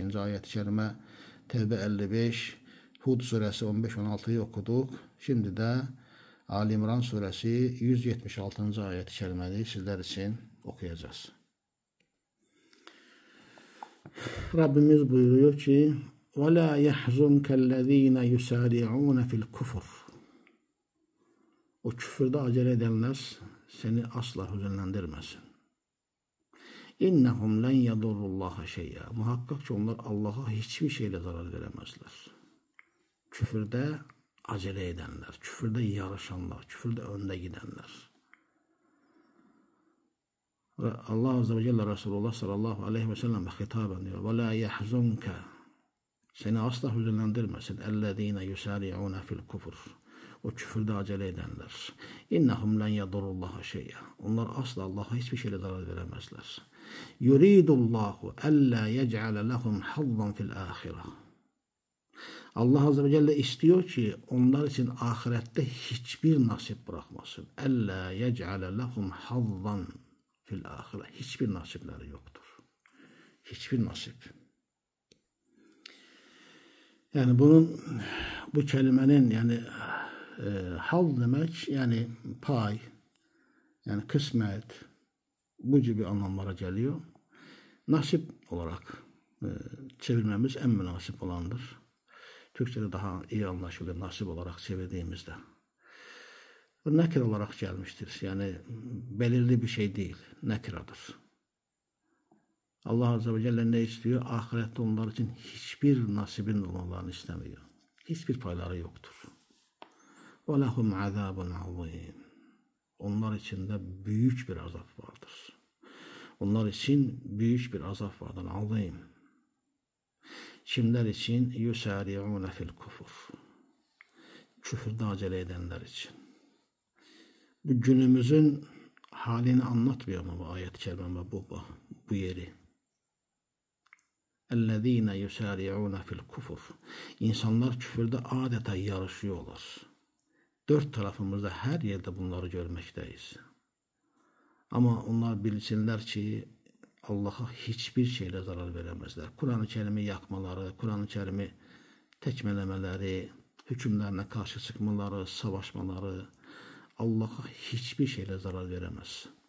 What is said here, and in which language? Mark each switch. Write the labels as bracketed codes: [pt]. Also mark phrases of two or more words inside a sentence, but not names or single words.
[tr] ayet-i kerime, Tevbe 55, Hud suresi 15-16'yı okuduk. Şimdi de Ali İmran suresi 176. ayet-i kerimeyi sizler için okuyacağız. Rabbimiz buyuruyor ki [ar] وَلَا يَحْزُنْكَ الَّذ۪ينَ يُسَارِعُونَ فِي الْكُفُرِ [tr] O küfürde acele edenler seni asla hüzünlendirmesin. [ar] اِنَّهُمْ لَنْ يَضُرُّ اللّٰهَ شَيْئًا [tr] Muhakkak ki onlar Allah'a hiçbir şeyle zarar veremezler. Küfürde acele edenler, küfürde yarışanlar, küfürde önde gidenler. Ve Allah [ar] عز وجل [tr] Resulullah [ar] صلى الله عليه وسلم'e [tr] hitaben diyor. [ar] وَلَا يَحْزُنْكَ [tr] Seni asla hüzünlendirmesin. [ar] اَلَّذ۪ينَ يُسَارِعُونَ فِي الْكُفُرِ [tr] O küfürde acele edenler. [ar] اِنَّهُمْ لَنْ يَضُرُّ اللّٰهَ شَيْئًا [tr] Onlar asla Allah'a hiçbir şeyle zarar veremezler. [ar] يُرِيدُ اللّٰهُ أَلَّا يَجْعَلَ لَهُمْ حَظًّا فِي الْآخِرَةِ [tr] Allah [ar] عز وجل [tr] istiyor ki onlar için ahirette hiçbir nasip bırakmasın. [ar] اَلَّا يَجْعَلَ لَهُمْ حَظًّا في الآخرة. [tr] Hiçbir nasipleri yoktur. Hiçbir nasip. Yani bu kelimenin yani hal demek yani pay, yani kısmet, bu gibi anlamlara geliyor. Nasip olarak çevirmemiz en münasip olandır. Türkçe'de daha iyi anlaşılır nasip olarak çevirdiğimizde. Bu nekir olarak gelmiştir. Yani belirli bir şey değil. Nekiradır. Allah [ar] عز وجل [tr] ne istiyor? Ahirette onlar için hiçbir nasibin olmalarını istemiyor. Hiçbir payları yoktur. [ar] وَلَهُمْ عَذَابٌ عَظِيمٌ [tr] Onlar için de büyük bir azap vardır. Onlar için büyük bir azap vardır. Azim. Kimler için? [ar] يُسَارِعُونَ فِي الْكُفُرِ [tr] Küfürde acele edenler için. Bu günümüzün halini anlatmıyor mu bu ayet-i kerime bu yeri? [ar] اَلَّذ۪ينَ يُسَارِعُونَ فِي الْكُفُرِ [tr] İnsanlar küfürde adeta yarışıyorlar. Dört tarafımızda her yerde bunları görmekteyiz. Ama onlar bilsinler ki Allah'a hiçbir şeyle zarar veremezler. Kur'an-ı Kerim'i yakmaları, Kur'an-ı Kerim'i tekmelemeleri, hükümlerine karşı çıkmaları, savaşmaları Allah'a hiçbir şeyle zarar veremez.